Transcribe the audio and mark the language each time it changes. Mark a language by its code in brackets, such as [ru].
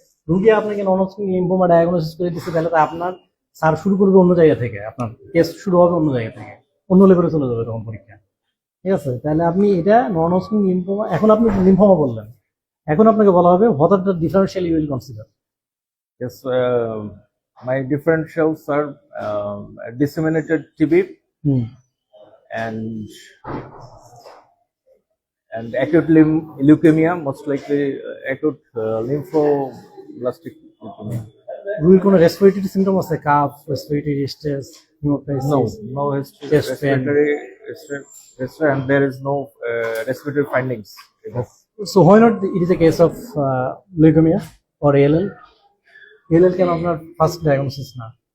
[bn] রোগী আপনাকে নন Hodgkin lymphoma diagnosis করে দিচ্ছে, তাহলে তো আপনার স্যার শুরু করবে অন্য জায়গা থেকে, আপনার কেস শুরু হবে অন্য জায়গা থেকে, অন্য লেভেলে চলে যাবে তখন পরীক্ষা, ঠিক আছে? তাহলে আপনি এটা নন হজকিন লিম্ফোমা, এখন আপনি লিম্ফোমা বললেন, এখন আপনাকে বলা হবে [en] What are the differential you will consider. yes, my differentials are disseminated TB and acute leukemia, most likely acute lymphoblastic leukemia. [bn] রোগীর কোনো রেসপিরেটরি সিমটম আছে? Calf, respiratory stress, হিমোপ্টাইসিস? [en] No history, Chest pain. respiratory, and there is no respiratory findings. So why not it is a case of leukemia or ALL? [bn] ALL can আপনার first diagnosis না।